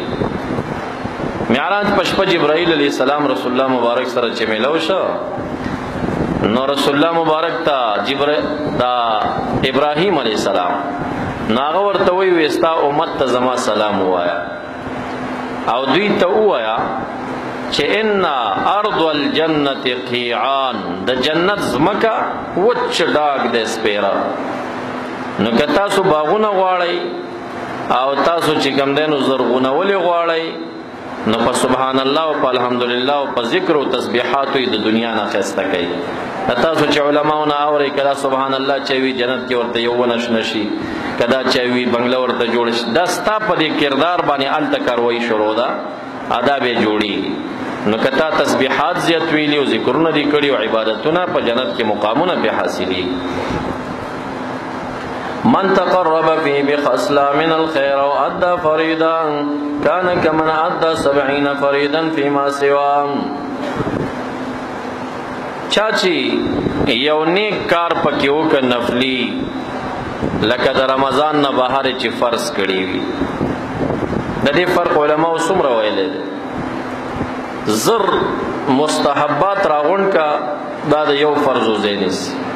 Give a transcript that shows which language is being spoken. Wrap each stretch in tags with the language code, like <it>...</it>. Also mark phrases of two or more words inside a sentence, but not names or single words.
<ps>معراج په شپه جبرائیل</ps> <ar>علیه السلام</ar> <ps>رسول الله مبارک سره چې میلاو شو، نو رسول الله مبارک ته ابراهیم</ps> <ar>علیه السلام</ar> <ps>نو هغه ورته وایي ستا امت ته زما سلام ووایه، او دوی ته ووایه چې</ps> <ar>ان ارض الجنة قیعان،</ar> <ps>د جنت زمکه وچ ډاګ د سپیرا. نو که تاسو باغونه غواړئ او تاسو چې کوم دی نو زرغونولې غواړئ، نو په</ps> <ar>سبحان الله</ar> <ps>او په الحمدلله او په ذکر او تسبیحاتو د دنیا نه ښایسته کوي. تاسو چې علماونه اورئ کله</ps> <ar>سبحان الله</ar> <ps>چې وي جنت کې ورته یو ونه شنه شي، کدا چې وي بنگله ورته جوړ شي، دا ستا په دې کردار باندې هلته کاروایي شروع ده، آداب یې جوړېږي. نو که تا تسبیحات زیات ویلي او ذکرونه دي کړي او عبادتونه، په جنت کې مقامونه پې حاصلېږي.</ps> <ar>من تقرب فيه بخصلة من الخير وأدى فريدا كان كمن أدى 70 فريدا فيما سواه.</ar> <ps>چاچی یو نیک کار پکې وکړ نفلی، لکه د رمضان نه بهر چې فرض کړي وي. د دې فرق علماو څومره ویلی دی؟ زر مستحبات راغونډ کا، دا د یو فرض ځای نیسي.</ps>